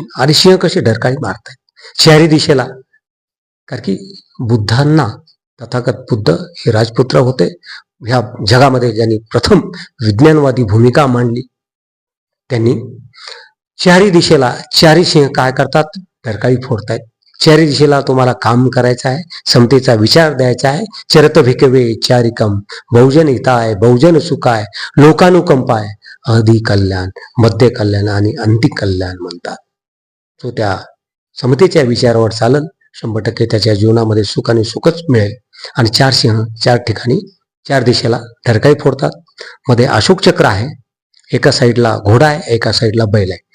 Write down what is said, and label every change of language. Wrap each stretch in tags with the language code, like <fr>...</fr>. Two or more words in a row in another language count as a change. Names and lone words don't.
<mr>आणि सिंह कसे ढरकाळी मारत आहेत 4ही दिशेला, कारण की बुद्धांना, तथागत बुद्ध हे राजपुत्र होते. ह्या जगामध्ये ज्यांनी प्रथम विज्ञानवादी भूमिका मांडली, त्यांनी 4ही दिशेला 4ही सिंह काय करतात? ढरकाळी फोडतायत. 4ही दिशेला तुम्हाला काम करायचं आहे, समतेचा विचार द्यायचा आहे.</mr> <pi>चरत भिकवे चारिकम, बहुजन हिताय, बहुजन सुखाय, लोकानुकंपाय, अधि कल्याण, मध्य कल्याण</pi> <mr>आणि अंतिम कल्याण म्हणतात. तो त्या समतेच्या विचारावर चालल, 100% त्याच्या जीवनामध्ये सुख आणि सुखच मिळेल. आणि 4 सिंह 4 ठिकाणी 4 दिशेला ढरकाळी फोडतात. मध्ये अशोक चक्र आहे, एका साईडला घोडा आहे, एका साईडला बैल आहे.</mr>